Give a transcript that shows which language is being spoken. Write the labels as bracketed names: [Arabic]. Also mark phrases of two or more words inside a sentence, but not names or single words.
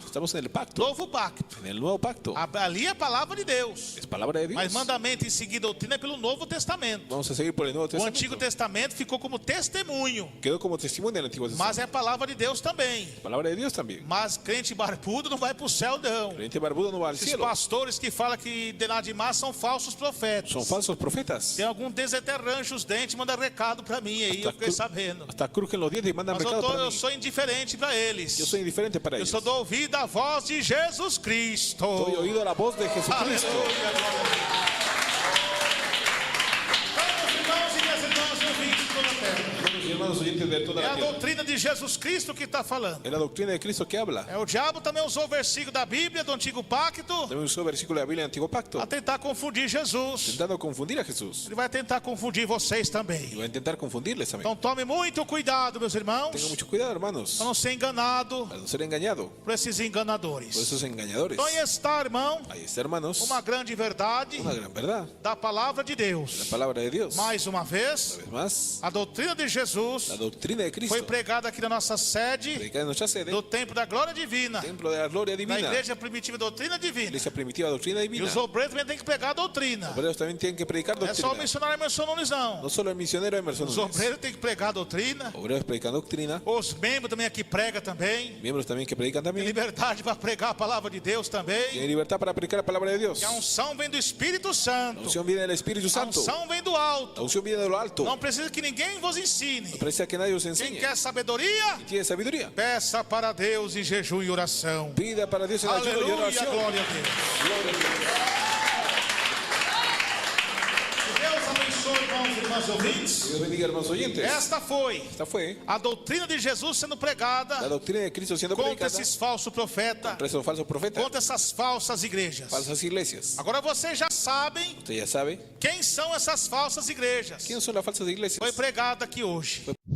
[Spanish] Estamos en el pacto, [Portuguese] Novo pacto. [Spanish] en el nuevo pacto. [Portuguese] Ali é a palavra de Deus. [Spanish] Es palabra de Dios. [Portuguese] Mas mandamento e seguir doutrina é pelo Novo Testamento. [Spanish] Vamos a seguir por el Nuevo [Portuguese] O Antigo [Spanish] Testamento. [Portuguese] Testamento ficou como testemunho. [Spanish] Quedó como testimonio del Antiguo Testamento. [Portuguese] Mas é a palavra de Deus também. [Spanish] Palabra de Dios también. [Portuguese] Mas crente barbudo não vai para o céu, não. [Spanish] Creyente barbudo no va al [Portuguese] Esses [Spanish] cielo. [Portuguese] pastores que falam que de nada demais são falsos profetas. [Spanish] Son falsos profetas. [Portuguese] Tem algum deles até arranja os dentes, manda recado para mim aí, eu fiquei sabendo. [Spanish] Hasta crujen los dientes y mandan [Portuguese] Mas [Spanish] recado para [Portuguese] eu [Spanish] mí. [Portuguese] sou indiferente para eles. [Spanish] Yo soy indiferente para [Portuguese] Eu [Spanish] ellos. [Portuguese] só dou ouvido à voz de Jesus Cristo. [Spanish] Estoy oído la voz de Jesucristo. [Portuguese] Aleluia, glória a Deus. Então, meus irmãos e minhas irmãs, ouvintes de toda a terra. [Spanish] Hermanos y hermanas hermanos oyentes de toda [Portuguese] É [Spanish] la [Portuguese] a [Spanish] tierra. [Portuguese] doutrina de Jesus Cristo que está falando. [Spanish] Es la doctrina de Cristo que habla. [Portuguese] O diabo também usou o versículo da Bíblia do Antigo Pacto [Spanish] También usó versículo de la Biblia del Antiguo Pacto, [Portuguese] a tentar confundir Jesus. [Spanish] intentando confundir a Jesús. [Portuguese] Ele vai tentar confundir vocês [Spanish] Y [Portuguese] também. [Spanish] va a intentar confundirles también. [Portuguese] Então tome muito cuidado, meus irmãos, [Spanish] Tengan mucho cuidado, hermanos, [Portuguese] para não ser enganado [Spanish] para no ser engañado [Portuguese] por esses enganadores. [Spanish] por esos engañadores. [Portuguese] Então aí está, irmão, [Spanish] Ahí está, hermanos, [Portuguese] uma grande verdade [Spanish] una gran verdad. [Portuguese] da palavra de [Spanish] La [Portuguese] Deus. [Spanish] palabra de Dios. Una [Portuguese] Mais uma vez, [Spanish] vez más, [Portuguese] a doutrina de Jesus [Spanish] la doctrina de Cristo [Portuguese] foi pregada aqui na nossa sede [Spanish] predicada en nuestra sede, [Portuguese] do Templo da Glória Divina, [Spanish] templo de la gloria [Portuguese] na [Spanish] divina, [Portuguese] Igreja Primitiva Doutrina Divina. [Spanish] iglesia primitiva doctrina [Portuguese] E [Spanish] divina. [Portuguese] os obreiros também têm que pregar a doutrina. [Spanish] Los obreros también tienen que predicar [Portuguese] Não é só o [Spanish] doctrina. [Portuguese] missionário Emerson Nunes, não. [Spanish] No solo el misionero Emerson [Portuguese] Os [Spanish] Núñez. [Portuguese] obreiros têm que pregar a doutrina. [Spanish] Obreros predican doctrina, [Portuguese] Os membros também aqui pregam também. [Spanish] miembros también que predican [Portuguese] Tem [Spanish] también. [Portuguese] liberdade para pregar a palavra de Deus também. [Spanish] Tienen libertad para predicar la palabra de Dios. [Portuguese] E a unção vem do Espírito [Spanish] La [Portuguese] Santo. [Spanish] unción viene del Espíritu [Portuguese] A [Spanish] Santo. [Portuguese] unção vem do [Spanish] La [Portuguese] alto. [Spanish] unción viene de lo alto. [Portuguese] Não precisa que ninguém vos ensine. [Spanish] No precisa que nadie os [Portuguese] Quem [Spanish] enseñe. [Portuguese] quer sabedoria, [Spanish] Tiene sabiduría. [Portuguese] peça para Deus em jejum e oração. [Spanish] Pida para Dios en ayuno y [Portuguese] Aleluia, [Spanish] oración. [Portuguese] glória a Deus. [Spanish] Gloria a Dios. [Portuguese] Que Deus abençoe, irmãos e irmãs ouvintes. [Spanish] Dios bendiga, hermanos oyentes. [Portuguese] Esta foi [Spanish] Esta fue [Portuguese] a doutrina de Jesus sendo [Spanish] la [Portuguese] pregada [Spanish] doctrina de Cristo siendo [Portuguese] contra [Spanish] predicada [Portuguese] esses falsos profetas, [Spanish] contra esos falsos profetas, [Portuguese] contra essas falsas igrejas. [Spanish] falsas iglesias. [Portuguese] Agora vocês já sabem [Spanish] Usted ya sabe [Portuguese] quem são essas falsas igrejas. [Spanish] quiénes son las falsas iglesias. [Portuguese] Foi pregado aqui hoje. [Spanish] Fue